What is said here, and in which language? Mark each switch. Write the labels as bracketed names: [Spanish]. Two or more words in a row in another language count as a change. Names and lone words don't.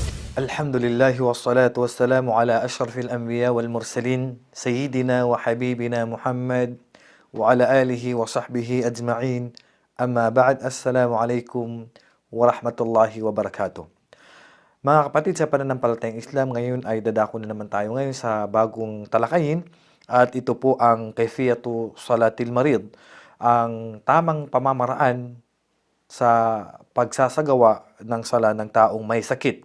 [Arabic] الحمد لله والصلاة والسلام على أشرف الأنبياء والمرسلين سيدنا وحبيبنا محمد وعلى آله وصحبه أجمعين. أما بعد، السلام عليكم ورحمة الله وبركاته. [Filipino] Mga kapatid sa pananampalatayang Islam, ngayon ay dadako na naman tayo ngayon sa bagong talakayin at ito po ang [Arabic] كيفية صلاة المريض, [Filipino] ang tamang pamamaraan sa pagsasagawa ng sala ng taong may sakit.